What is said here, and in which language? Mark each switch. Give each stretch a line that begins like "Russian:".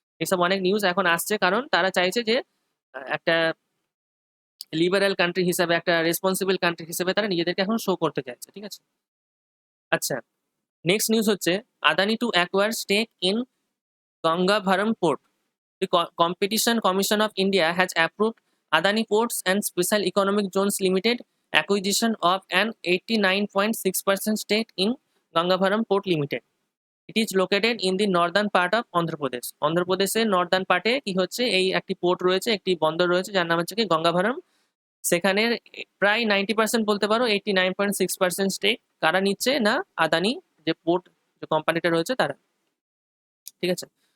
Bangla: এইসব অনেক নিউজ এখন আসছে, কারণ তারা চাইছে যে একটা লিবারাল কান্ট্রি হিসেবে, একটা রেসপন্সিবল কান্ট্রি হিসেবে তারা নিজেদেরকে এখন শো করতে চাইছে। ঠিক আছে? আচ্ছা, নেক্সট নিউজ হচ্ছে
English: Adani to acquire stake in Gangavaram port. The Competition Commission of India has approved Adani Ports and Special Economic Zones Limited acquisition of an 89.6% stake in Gangavaram Port Limited. It is located in the northern part of Andhra Pradesh.
Bangla: Andhra প্রদেশের Northern পার্টে কি হচ্ছে, এই একটি port রয়েছে, একটি বন্দর রয়েছে যার নাম হচ্ছে কি গঙ্গাভারম। সেখানে প্রায় 90% বলতে পারো, 89.6% স্টেক কারা নিচ্ছে না, আদানি যে পোর্ট যে কোম্পানিটা রয়েছে তারা। ঠিক আছে?